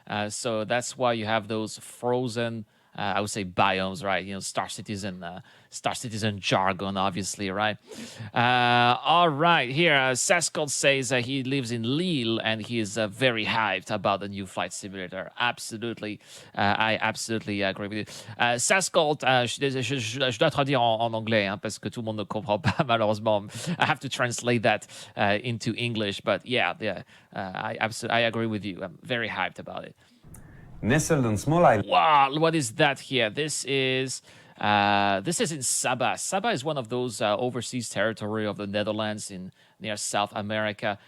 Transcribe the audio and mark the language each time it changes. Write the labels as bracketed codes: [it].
[en] So that's why you have those frozen, I would say, biomes, right? Star Citizen jargon, obviously, right? All right, here, Sascold says he lives in Lille and he is very hyped about the new Flight Simulator. Absolutely, I absolutely agree with you. [fr] Sascold, je dois traduire en anglais, hein, parce que tout le monde ne comprend pas, malheureusement. [en] I have to translate that into English, but yeah, I agree with you. I'm very hyped about it. Nestled on small island. Wow, what is that here? This is in Sabah. Sabah is one of those overseas territory of the Netherlands near South America.